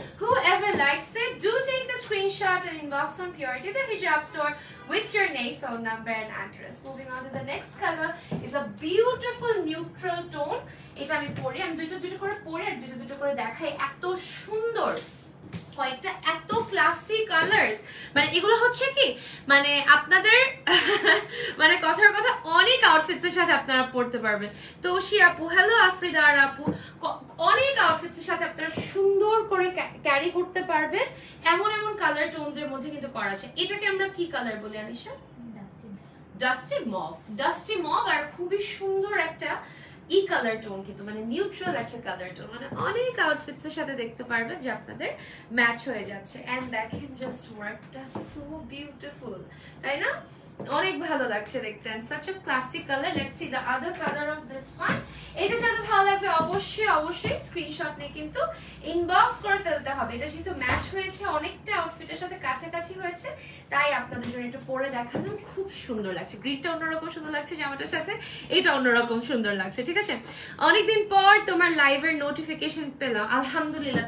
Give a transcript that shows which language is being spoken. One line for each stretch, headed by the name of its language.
English: Whoever likes it, do take a screenshot and inbox on Purity the Hijab Store with your name, phone number and address. Moving on to the next color is a beautiful neutral tone.
Bangla: এটা আমি পরি, আমি দুটো করে পরি আর দুটো করে দেখাই। এত সুন্দর কয়েকটা এত ক্লাসি কালার্স, মানে এগুলো হচ্ছে কি মানে আপনাদের মানে কথার কথা অনেক আউটফিটস এর সাথে আপনারা পড়তে পারবেন। তো আপু, হ্যালো আফরিদা আর আপু, অনেক আউটফিটস এর সাথে আপনারা সুন্দর করে ক্যারি করতে পারবেন, এমন এমন কালার টোনস এর মধ্যে কিন্তু করা আছে। এটাকে আমরা কি কালার বলি আনিশা? Dusty mauve. আর খুবই সুন্দর একটা এই কালার টোন, কিন্তু মানে নিউট্রাল একটা কালার টোন, মানে অনেক আউটফিটস এর সাথে দেখতে পারবেন যে আপনাদের ম্যাচ হয়ে যাচ্ছে। এন্ড দেখেন জাস্ট ওয়ার্কটা সো বিউটিফুল, তাই না? অনেক ভালো লাগছে দেখতে
English: and such a classic color. Let's see the other color of this one.
Bangla: এটা যাতে ভালো লাগবে অবশ্যই স্ক্রিনশট নিয়ে কিন্তু ইনবক্স করে ফেলতে হবে। এটা যেহেতু ম্যাচ হয়েছে অনেকটা আউটফিটের সাথে কাছাকাছি হয়েছে, তাই আপনাদের জন্য একটু পরে দেখালাম। খুব সুন্দর লাগছে, গ্রিনটা অন্যরকম সুন্দর লাগছে জামাটার সাথে, এটা অন্যরকম সুন্দর লাগছে। ঠিক আছে, অনেকদিন পর তোমার লাইভের নোটিফিকেশন পেলাম, আলহামদুলিল্লাহ।